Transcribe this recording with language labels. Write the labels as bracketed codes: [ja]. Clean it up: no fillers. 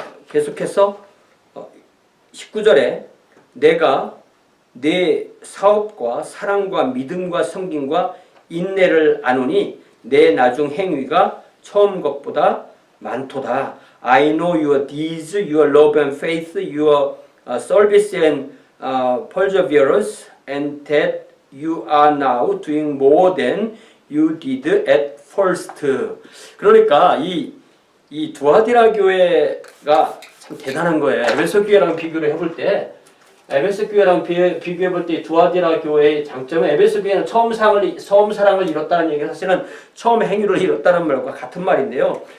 [ko] 계속해서 19절에 내가 내 사업과 사랑과 믿음과 섬김과 인내를 아노니 내 나중 행위가 처음 것보다 많도다. [en] I know your deeds, your love and faith, your service and perseverance, and that you are now doing more than you did at first. [ko] 그러니까 이 두아디라 교회가 참 대단한 거예요. 에베소 교회랑 비교를 해볼 때 에베소 교회랑 비교해 볼 때 두아디라 교회의 장점은 에베소 교회는 처음 사랑을 이뤘다는 얘기가 사실은 처음 행위를 이뤘다는 말과 같은 말인데요.